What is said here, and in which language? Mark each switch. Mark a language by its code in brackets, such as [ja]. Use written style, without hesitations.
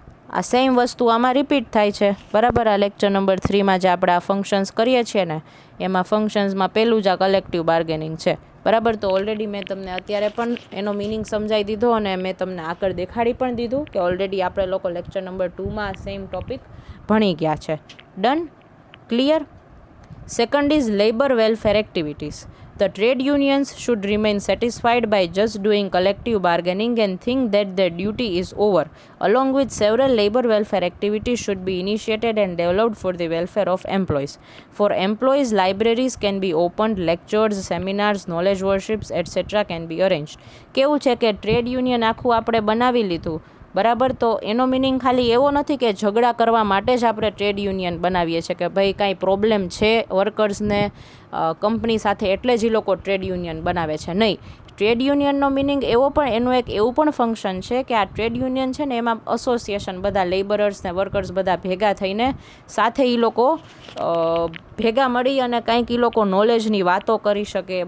[gu] આ સેમ વસ્તુ આમાં રિપીટ થાય છે. બરાબર, આ લેક્ચર નંબર 3માં જે આપણે આ ફંક્શન્સ કરીએ છીએ ને, એમાં ફંક્શન્સમાં પહેલું જ આ કલેક્ટિવ બાર્ગેનિંગ છે. બરાબર, તો ઓલરેડી મેં તમને અત્યારે પણ એનો મિનિંગ સમજાવી દીધો અને મેં તમને આગળ દેખાડી પણ દીધું કે ઓલરેડી આપણે લોકો લેક્ચર નંબર 2માં સેમ ટોપિક ભણી ગયા છે. [en] Done. Clear? Second is labour welfare activities. The trade unions should remain satisfied by just doing collective bargaining and think that their duty is over. Along with several labor welfare activities should be initiated and developed for the welfare of employees. For employees, libraries can be opened, lectures, seminars, knowledge workshops, etc. can be arranged. [gu] કેવું છે કે trade union આખું આપણે બનાવી લીધું. બરાબર, તો એનો મિનિંગ ખાલી એવો નથી કે ઝઘડા કરવા માટે જ આપણે ટ્રેડ યુનિયન બનાવીએ છીએ કે ભાઈ કાંઈ પ્રોબ્લેમ છે વર્કર્સને કંપની સાથે એટલે જ એ લોકો ટ્રેડ યુનિયન બનાવે છે. નહીં, ટ્રેડ યુનિયનનો મિનિંગ એવો પણ એનું એક એવું પણ ફંક્શન છે કે આ ટ્રેડ યુનિયન છે ને એમાં એસોસિએશન બધા લેબરર્સ ને વર્કર્સ બધા ભેગા થઈને સાથે એ લોકો ભેગા મળી અને કંઈક એ લોકો નોલેજની વાતો કરી શકે.